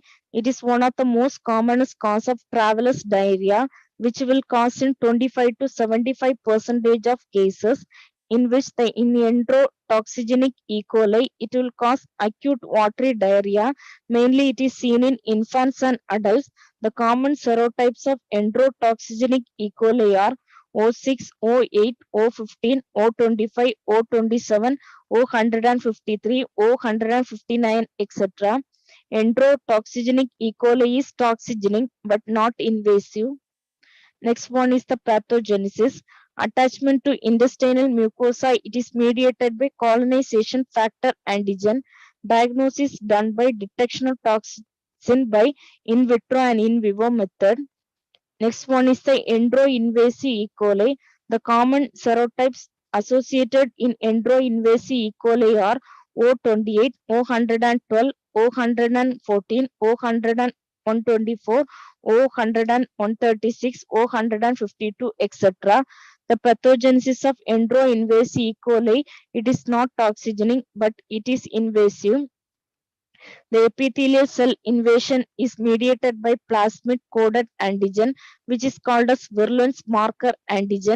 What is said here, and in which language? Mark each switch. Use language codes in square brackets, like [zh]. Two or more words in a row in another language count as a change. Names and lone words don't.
[en] It is one of the most commonest cause of traveler's diarrhea, which will cause in 25 to 75% of cases, in which the in endotoxygenic E. coli, it will cause acute watery diarrhea. Mainly it is seen in infants and adults. The common serotypes of endotoxygenic E. coli are O6, O8, O15, O25, O27, O153, O159, etc. Enterotoxygenic E. coli is toxigenic but not invasive. Next one is the pathogenesis. Attachment to intestinal mucosa. It is mediated by colonization factor antigen. Diagnosis done by detection of toxin by in vitro and in vivo method. Next one is the enteroinvasive E. coli. The common serotypes associated in enteroinvasive E. coli are O28, O112, O114, O124, O136, O152, etc. The pathogenesis of enteroinvasive E. coli, it is not toxigenic but it is invasive. The epithelial cell invasion is mediated by plasmid-coded antigen, which is called as virulence marker antigen.